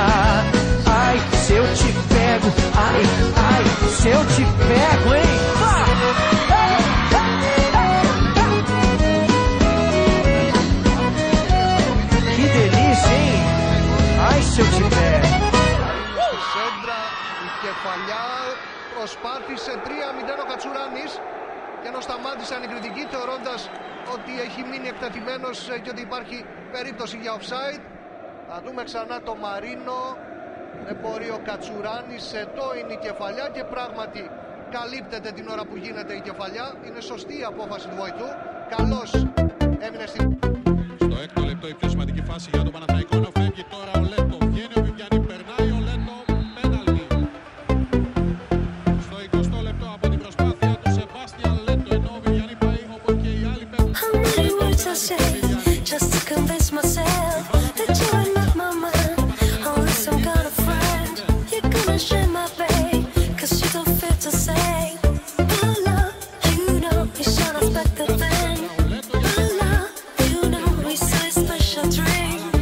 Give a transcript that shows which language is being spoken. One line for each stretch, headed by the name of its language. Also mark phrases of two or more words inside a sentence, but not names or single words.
Portuguese: Ai, se eu te pego, ai, ai, se eu te pego, hein? Que delícia, hein? Ai, se eu te pego.
Greek: Σέντρα, η κεφαλιά, προσπάθησε 3-0 ο Κατσουράνης και ενώ σταμάτησαν οι κριτικοί θεωρώντας ότι έχει μείνει εκτεθειμένος και ότι υπάρχει περίπτωση για offside. Θα δούμε ξανά το Μαρίνο. Δεν μπορεί ο Κατσουράνης, εδώ είναι η κεφαλιά και πράγματι καλύπτεται την ώρα που γίνεται η κεφαλιά. Είναι σωστή η απόφαση του βοηθού. Καλώς έμεινε στην... Στο έκτο λεπτό η πιο σημαντική φάση για τον Παναθηναϊκό ενώ φεύγει τώρα ο Λέτο. Βγαίνει ο Βιβιανή, περνάει ο Λέτο, πέναλτι. Στο 20 λεπτό από την προσπάθεια του Σεμπάστιαν Λέτο ενώ ο Βιβιανή πάει όπως και οι άλλοι παίρνουν.
English: Just to convince myself that you are not my man, only some kind of friend. You're gonna share my pain, cause you don't feel to say. Oh love, you know you should expect the thing. Oh love, you know we say special dream.